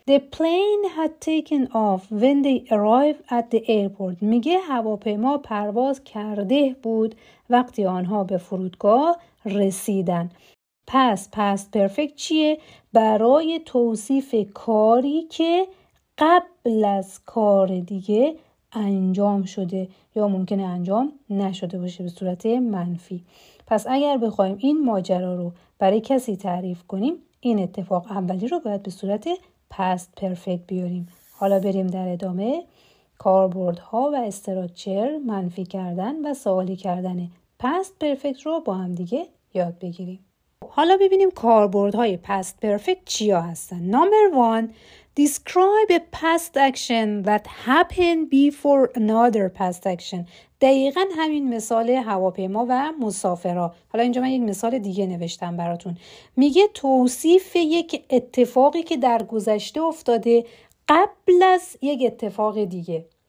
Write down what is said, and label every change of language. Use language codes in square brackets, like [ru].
[en] The plane had taken off when they arrived at the airport. [fa] میگه هواپیما پرواز کرده بود وقتی آنها به فرودگاه رسیدن. پس past perfect چیه؟ برای توصیف کاری که قبل از کار دیگه انجام شده یا ممکنه انجام نشده باشه به صورت منفی. پس اگر بخوایم این ماجرا رو برای کسی تعریف کنیم، این اتفاق اولی رو باید به صورت past perfect بیاریم. حالا بریم در ادامه کاربردها و استراکچر، منفی کردن و سوالی کردن past perfect رو با هم دیگه یاد بگیریم. حالا ببینیم کاربردهای past perfect چیا هستن. [en] Number 1. Describe a past action that happened before another past action. [fa] دقیقاً همین مثال هواپیما و مسافرها. حالا اینجا من یک مثال دیگه نوشتم براتون. میگه توصیف یک اتفاقی که در گذشته افتاده قبل از یک اتفاق دیگه.